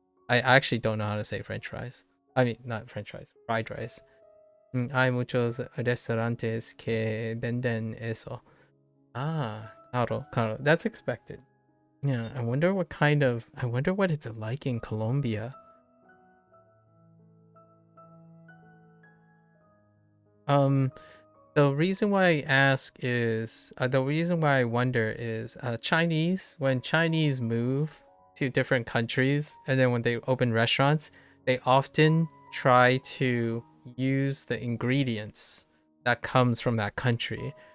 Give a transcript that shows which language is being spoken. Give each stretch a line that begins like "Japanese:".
English: I actually don't know how to say French fries. I mean, not French fries, fried rice.
Spanish: Hay muchos restaurantes que venden eso. Ah, claro.
English: That's expected. Yeah, I wonder what it's like in Colombia. The reason why I ask is the reason why I wonder is Chinese, when Chinese move to different countries and then when they open restaurants, they often try to use the ingredients that comes from that country.